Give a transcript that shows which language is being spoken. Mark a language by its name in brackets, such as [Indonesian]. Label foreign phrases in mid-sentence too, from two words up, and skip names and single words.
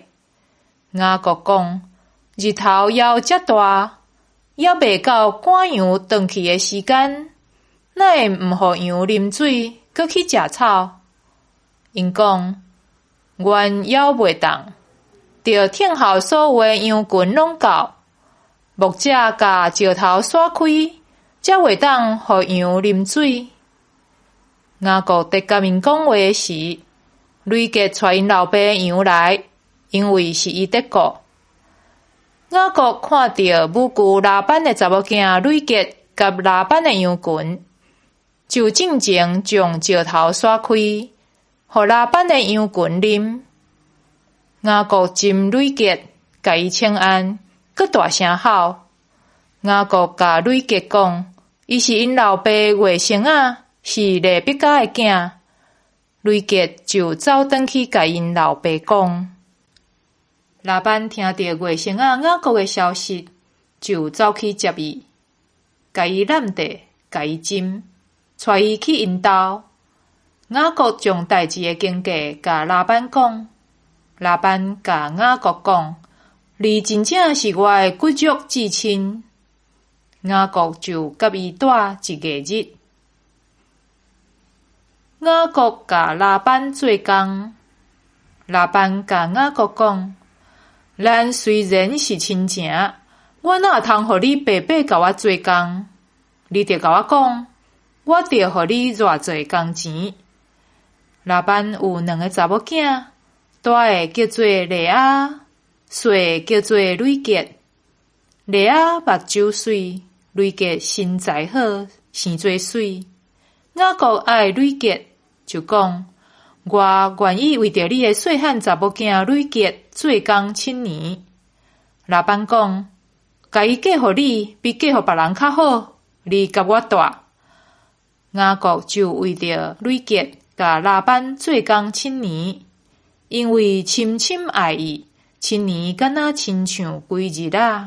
[Min Nan Chinese] 雅各讲：日头还遮大，还未到赶羊转去的时间，哪会毋互羊啉水，搁去食草？因讲：阮还袂当，着听候所有的羊群拢到，牧者甲石头刷开，才袂当互羊啉水。雅各伫甲因讲话时，吕杰带因老爸羊来，因为是伊得顾。雅各看到母舅拉班的查某囝吕杰甲拉班的羊群，就进前将石头刷开，互拉班的羊群啉。雅各斟吕杰，甲伊请安，佮大声吼。雅各甲吕杰讲，伊是因老爸外甥仔。是利比家的囝，吕杰就走转去甲因老爸讲。拉班听到外甥仔雅各的消息，就走去接伊，甲伊揽地，甲伊斟，带伊去因兜。雅各将代志的经过甲拉班讲，拉班甲雅各讲，你真正是我的骨肉至亲。雅各就甲伊住一个日。雅各甲拉班做工，拉班甲雅各讲：咱虽然是亲情，我哪通互你白白甲我做工？你得甲我讲，我得互你偌济工钱。拉班有2个查某囝，大的叫做利亚，小的叫做吕杰。利亚目睭水，吕杰身材好，生做水。雅各爱吕杰。就讲，我愿意为着你的细汉查某囝吕杰做工7年。拉班讲，甲伊嫁互你，比嫁互别人较好。你甲我住。雅各就为着吕杰甲拉班做工7年，因为深深爱伊，7年敢若亲像规日啊。